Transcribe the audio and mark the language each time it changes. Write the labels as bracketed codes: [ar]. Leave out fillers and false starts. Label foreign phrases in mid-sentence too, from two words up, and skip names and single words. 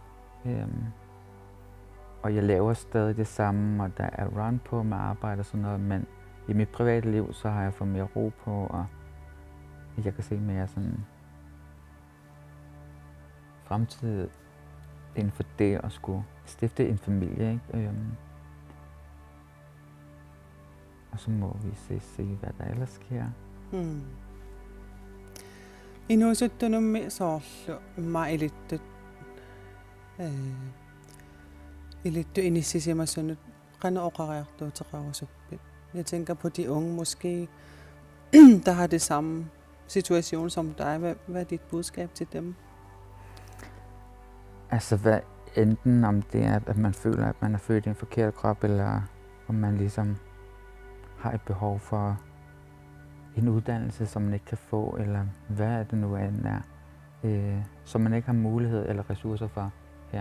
[da] Og jeg laver stadig det samme, og der er run på med arbejde og sådan noget, men i mit private liv, så har jeg fået mere ro på, og jeg kan se mere sådan fremtid inden for det at skulle stifte en familie, ikke? Og så må vi se, hvad der ellers sker. [kl] Inusuttunum soorlu mailittu ilittu inissisimassunut qana oqariartuuteqarusuppit. [da] Jeg tænker på de unge måske, der har det samme situation som dig. Hvad er dit budskab til dem? Altså hvad enten om det er, at man føler, at man er født i en forkert krop, eller om man ligesom har et behov for en uddannelse, som man ikke kan få, eller hvad er det nu end er, som man ikke har mulighed eller ressourcer for her.